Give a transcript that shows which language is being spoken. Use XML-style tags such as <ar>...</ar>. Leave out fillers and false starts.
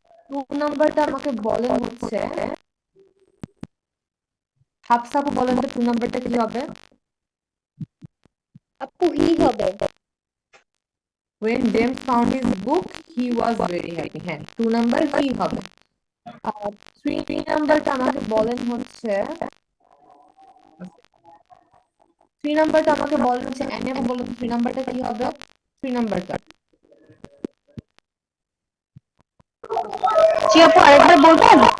<bn>2 নাম্বারটা আমাকে বলেন হচ্ছে হাফসাপু, বলেন তো 2 নাম্বারটা কি হবে? আপু হি হবে।</bn> <en>When James found his book, he was very happy.</en> <bn>হ্যাঁ, 2 নাম্বার কি হবে? 3 নাম্বারটা আমাকে বলেন হচ্ছে 3 নাম্বারটা আমাকে বলেন হচ্ছে অ্যানি আপু, বলেন 3 নাম্বারটা কি হবে? 3 নাম্বারটা জি আপু আরেকবার বলবেন?</bn>